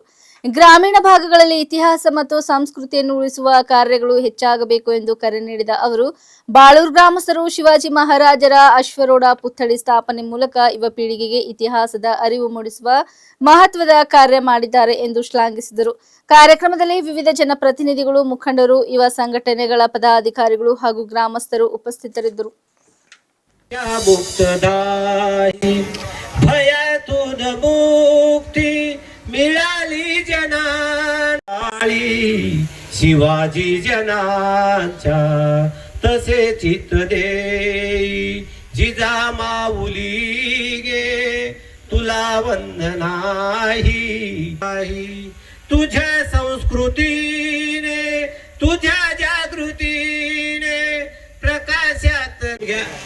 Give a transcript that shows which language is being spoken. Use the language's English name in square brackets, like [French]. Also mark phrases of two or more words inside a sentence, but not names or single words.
[Kannada] ಗ್ರಾಮೀಣ ಭಾಗಗಳಲ್ಲಿ ಇತಿಹಾಸ ಮತ್ತು ಸಂಸ್ಕೃತಿಯನ್ನು ಉಳಿಸುವ ಕಾರ್ಯಗಳು ಹೆಚ್ಚಾಗಬೇಕು ಎಂದು ಕರೆ ನೀಡಿದ ಅವರು, ಬಾಳೂರು ಗ್ರಾಮಸ್ಥರು ಶಿವಾಜಿ ಮಹಾರಾಜರ ಅಶ್ವರೋಢ ಪುತ್ಥಳಿ ಸ್ಥಾಪನೆ ಮೂಲಕ ಯುವ ಪೀಳಿಗೆಗೆ ಇತಿಹಾಸದ ಅರಿವು ಮೂಡಿಸುವ ಮಹತ್ವದ ಕಾರ್ಯ ಮಾಡಿದ್ದಾರೆ ಎಂದು ಶ್ಲಾಘಿಸಿದರು. ಕಾರ್ಯಕ್ರಮದಲ್ಲಿ ವಿವಿಧ ಜನಪ್ರತಿನಿಧಿಗಳು, ಮುಖಂಡರು, ಯುವ ಸಂಘಟನೆಗಳ ಪದಾಧಿಕಾರಿಗಳು ಹಾಗೂ ಗ್ರಾಮಸ್ಥರು ಉಪಸ್ಥಿತರಿದ್ದರು. [Marathi] मिळाली जनाली शिवाजी जनाच्या तसे चित्त देई जिजा माऊली गे तुला वंदनाही तुझ्या संस्कृतीने तुझ्या जागृतीने प्रकाशात घ्या.